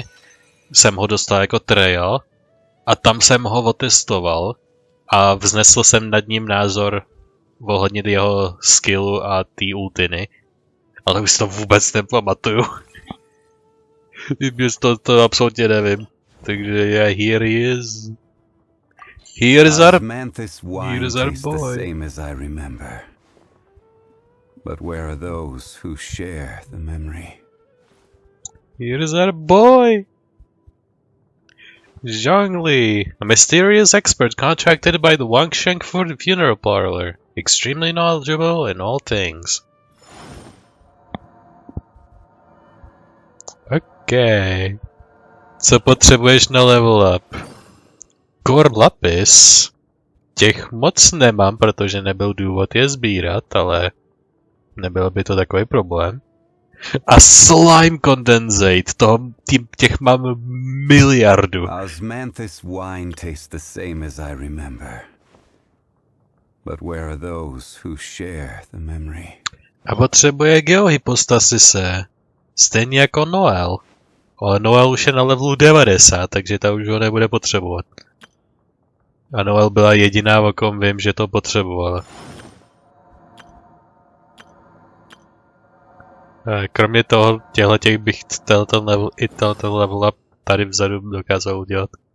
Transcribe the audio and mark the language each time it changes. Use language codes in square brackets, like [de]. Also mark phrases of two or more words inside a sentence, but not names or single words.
[cs] Jsem ho dostal jako trail a tam jsem ho otestoval a vznesl jsem nad ním názor ohledně jeho skillu a té ultiny. Ale už si to vůbec nepamatuju. to absolutně nevím. Takže [en] yeah, here he is. Here's our boy. But where are those who share the memory? Here's our boy! Zhongli, a mysterious expert contracted by the Wangshank for the funeral parlor. Extremely knowledgeable in all things. Okay. [cs] Co potřebuješ na [en] level up? [cs] Core Lapis. Těch moc nemám, protože nebyl důvod je sbírat, ale nebyl by to takový problém. A [en] slime condensate, [cs] těch mám miliardu. [en] Osmanthus wine tastes the same as I remember. But where are those who share the memory? [cs] A potřebuje geohypostasise, stejně jako Noel. Ale Noel už je na levelu 90, takže ta už ho nebude potřebovat. A Noel byla jediná, o kom vím, že to potřebovala. Kromě toho, těch bych ten [en] level up [cs] tady vzadu dokázal udělat.